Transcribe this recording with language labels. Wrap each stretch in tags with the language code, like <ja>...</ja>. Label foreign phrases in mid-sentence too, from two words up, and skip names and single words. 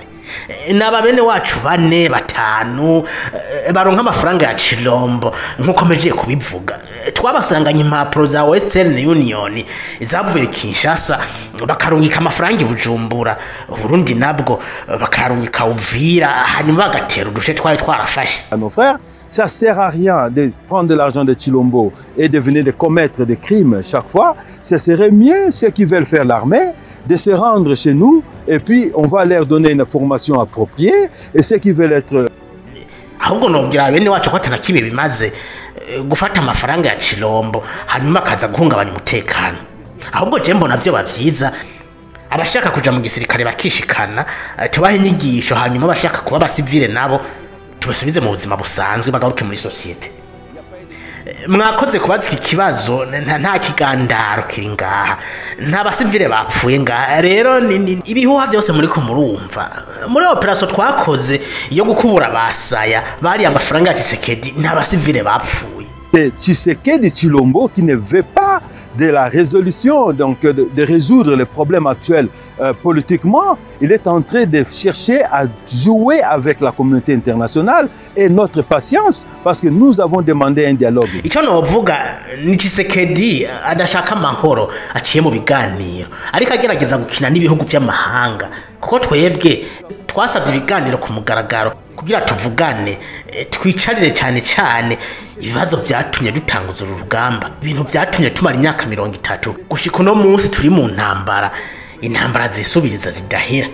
<rn>N'ababene wacu 4-5 baronka amafaranga ya Chilombo nkuko meje kubivuga. Twabasanganye impapuro za Western Union izavuye Kinshasa bakarungika amafaranga Bujumbura, Burundi nabwo bakarungika Uvira hanyuma bagatera uduce twari twarafashe.</rn> <fr>Nos frères, ça sert à rien de prendre de l'argent de Chilombo et de venir de commettre des crimes chaque fois. Ce serait mieux ceux qui veulent faire l'armée de se rendre chez nous et puis on va leur donner une formation appropriée et ceux qui veulent être</fr> <rn>ahubwo nobwira bene wacu ko tanakibe bimaze gufata amafaranga ya Chilombo hanyuma kaza guhungabanya umutekano. Ahubwo je mbona byo bavyiza abashaka kuja mu gisirikare bakishikana tubahe inyigisho hanyuma abashaka kuba basivile nabo tubasubize mu buzima busanzwe bagaruke muri societe. Mwakoze kubaza iki kibazo nta kigandaro kiri ngaha, nta basivile bapfuye ngaha. Rero ibihuha byose muri ko murumva muri operation twakoze yo gukubura basaya bari amafaranga ya Tshisekedi nta basivile bapfuye.</rn> <fr>C'est Tshisekedi Chilombo qui ne veut pas de la résolution, donc de résoudre les problèmes actuels politiquement, il est en train de chercher à jouer avec la communauté internationale et notre patience, parce que nous avons demandé un dialogue.</fr> <rn>Icyo novuga ni Tshisekedi adashaka amahoro aciye mu biganiro, ariko agerageza gukina n'ibihugu by'amahanga, kuko twebwe twasabye ibiganiro ku mugaragaro kugira tuvugane, twicarire cyane ibibazo byatumye dutanguza urugamba, ibintu byatumye tumara imyaka 30 gushika no munsi turi mu ntambara, intambara zisubiriza zidahera.</rn>